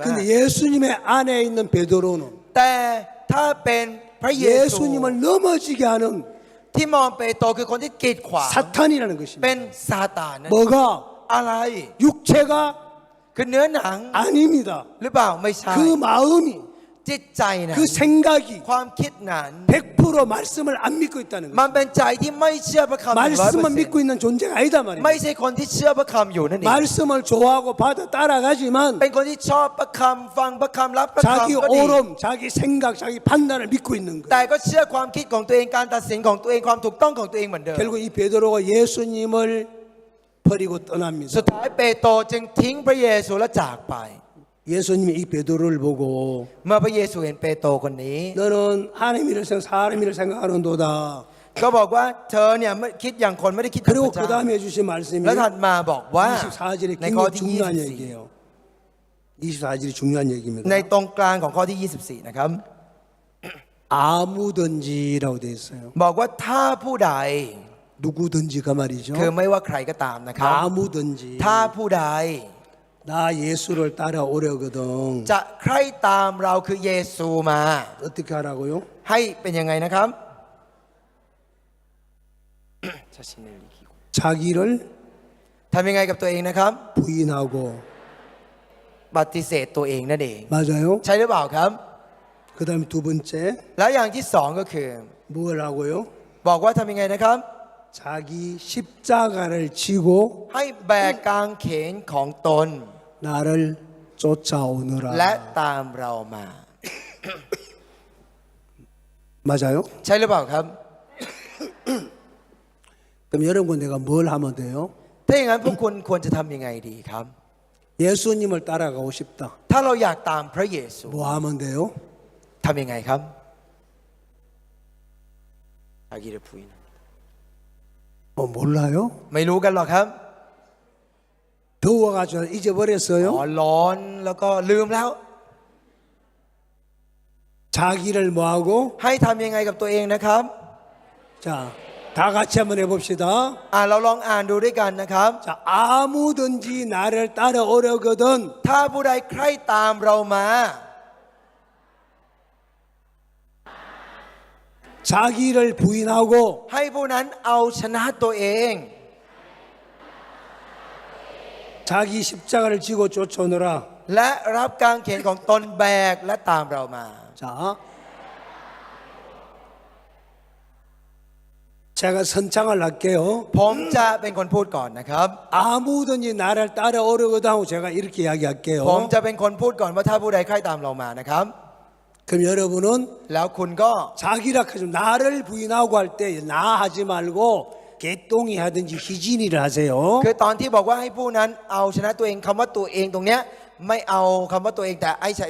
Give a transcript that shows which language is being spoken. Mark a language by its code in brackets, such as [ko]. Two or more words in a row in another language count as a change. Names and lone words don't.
[ko] 근데 예수님의 안에 있는 베드로는 [th] แต่ถ้าเป็นพระเยซู [ko] 예수님을 넘어지게 하는 [th] ที่มองเปโตรคือคนที่กีดขวาง [ko] 사탄이라는 [th] เป็ [ko] 것입니다. [th] นซาตานนั่น [ko] 뭐가 [th] อะไร [ko] 육체가 [th] คือเนื้อหนัง [ko] 아닙니다. [th] หรือเปล่าไม่ใช่ [ko] 그 마음이 [th] จิตใจนั้น [ko] 그 생각이 [th] ความคิดนั้น [ko] 100% 말씀을 안 믿고 있다는 [th] มั [ko] 거예요. [th] นเป็นใจที่ไม่เชื่อพระคำ [ko] 말씀만 100% 믿고 있는 존재가 아니다 [th] ไม่ [ko] 말이에요. [th] ใช่คนที่เชื่อพระคำอยู่นั่นเอง [ko] 말씀을 좋아하고 받아 따라가지만 [th] เป็นคนที่ชอบพระคำฟังพระคำรับพระ [ko] 자기 [th] คำก็ดี [ko] 오름, 자기 생각, 자기 판단을 믿고 있는 거예요. [th] แต่ก็เชื่อความคิดของตัวเองการตัดสินของตัวเองความถูกต้องของตัวเองเหมือนเดิม [ko] 결국 이 베드로가 예수님을 버리고 떠납니다. [th] สุดท้ายเปโตรจึงทิ้งพระเยซูและจากไป [ko] 예수님이 이 베드로를 보고 [th] เมื่อพระเยซูเห็นเปโตรคนนี้ [ko] 너는 하나님 일을 생각, 사람 일을 생각하는도다. [th] ก็บอกว่าเธอเนี่ยไม่คิดอย่างคนไม่ได้คิดอย่างพ [ko] 그리고 [th] ระ [ko] 그 [th] เจ้า [ko] 다음에 해주신 말씀이 [th] แล้วถัดมาบอกว่า [ko] 24절이 [th] ในข้อ [ko] 굉장히 [th] ที่ [ko] 중요한 얘기예요. 24절이 중요한 [th] ใน [ko] 얘기입니다. [th] ตรงกลางของข้อที่ 24 นะครับ [ko] 아무든지라고 되어 있어요. [th] บอกว่าถ้าผู้ใด [ko] 누구든지가 말이죠. [th] คือไม่ว่าใครก็ตามนะครับ [ko] 아무든지 [th] ถ้าผู้ใด [ko] 나 예수를 따라오려거든. [th] จะใคร่ตามเราคือเยซูมา [ko] 어떻게 하라고요? [th] ให้เป็นยังไงนะครับ [ko] 자기를 [th] ทำยังไงกับตัวเองนะครับ [ko] 부인하고 [th] ปฏิเสธตัวเองนั่นเอง [ko] 맞아요? [th] ใช่หรือเปล่าครับ [ko] 그 다음에 두 번째 [th] แล้วอย่างที่สองก็คือ [ko] 뭘 하고요? [th] บอกว่าทำยังไงนะครับ [ko] 자기 십자가를 지고 [th] ให้แบกกางเขนของตน [ko] 나를 쫓아오느라. [th] และตามเรามา [ko] 맞아요? [th] ใช่หรือเปล่าครับ [ko] 그럼 여러분 내가 뭘 하면 돼요? [th] ถ้าอย่างนั้นพวกคุณควรจะทำยังไงดีครับ [ko] 예수님을 따라가고 싶다. [th] ถ้าเราอยากตามพระเยซู [ko] 뭐 하면 돼요? [th] ทำยังไงครับ [ko] 자기를 부인 뭐 몰라요? [th] ไม่รู้กันหรอกครับ [ko] 더워가지고 อ๋อ 잊어버렸어요? [th] ร้อนแล้วก็ลืมแล้ว [ko] 자기를 뭐하고? [th] ให้ทำยังไงกับตัวเองนะครับ [ko] 자, 다 같이 한번 해봅시다. [th] เราลองอ่านดูด้วยกันนะครับ [ko] 자, 아무든지 나를 따라오려거든 [th] ถ้าผู้ใดใคร่ตามเรามา [ko] 자기를 부인하고 [th] ให้ผู้นั้นเอาชนะตัวเอง [ko] 자기 십자가를 지고 쫓아오느라. [th] และรับกางเขนของตนแบกและตามเรามา [ko] 자, 제가 선창을 할게요. [th] ผมจะเป็นคนพูดก่อนนะครับ [ko] 아무든지 나를 따라오려거든 하고 제가 이렇게 [th] ผม [ko] 이야기할게요. [th] จะเป็นคนพูดก่อนว่าถ้าผู้ใดใคร่ตามเรามานะครับ [ko] 그럼 여러분은 [th] แล้วคุณก็ [ko] 자기라 하지 나를 부인하고 할 때 나 하지 말고 개똥이 하든지 희진이를 하세요. [th] คือตอนที่บอกว่าให้ผู้นั้นเอาชนะตัวเองคำว่าตัวเองตรงเนี้ยไม่เอาคำว่าตัวเองแต่ไอ้ใส่